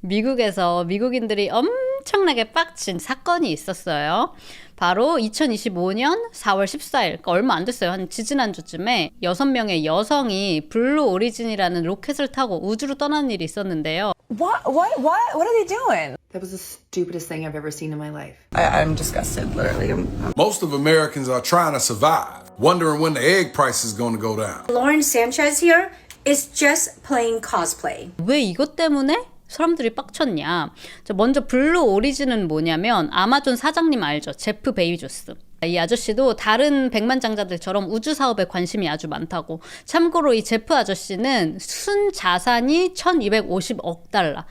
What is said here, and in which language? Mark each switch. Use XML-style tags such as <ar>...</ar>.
<ko>미국에서 미국인들이 엄청나게 빡친 사건이 있었어요. 바로 2025년 4월 14일, 그러니까 얼마 안 됐어요. 한 지지난주쯤에 6명의 여성이 블루 오리진이라는 로켓을 타고 우주로 떠나는 일이 있었는데요.</ko> <en>What are they doing? That was the stupidest thing I've ever seen in my life. I'm disgusted, literally. Most of Americans are trying to survive, wondering when the egg price is going to go down. Lauren Sanchez here is just playing cosplay.</en> <ko>왜 이것 때문에 사람들이 빡쳤냐? 먼저 블루 오리진은 뭐냐면 아마존 사장님 알죠? 제프 베이조스. 이 아저씨도 다른 백만장자들처럼 우주 사업에 관심이 아주 많다고. 참고로 이 제프 아저씨는 순 자산이 1250억 달러.</ko>